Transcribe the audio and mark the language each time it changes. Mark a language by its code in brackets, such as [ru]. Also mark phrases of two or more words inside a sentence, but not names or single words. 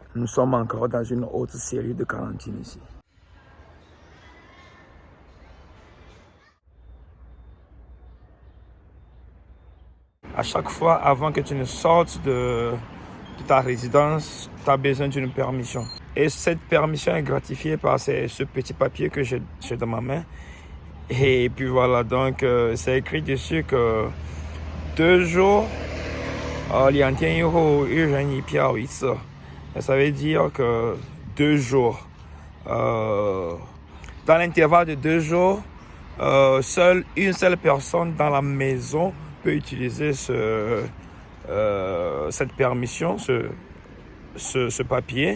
[fr] Nous sommes encore dans une autre série de quarantaine ici. À chaque fois, avant que tu ne sortes de ta résidence, tu as besoin d'une permission. Et cette permission est gratifiée par ce petit papier que j'ai dans ma main. Et puis voilà, donc c'est écrit dessus que 2 jours, [zh] 2 天以后1人1票1次. [fr] Et ça veut dire que 2 jours. Dans l'intervalle de 2 jours, une seule personne dans la maison peut utiliser cette permission, ce papier.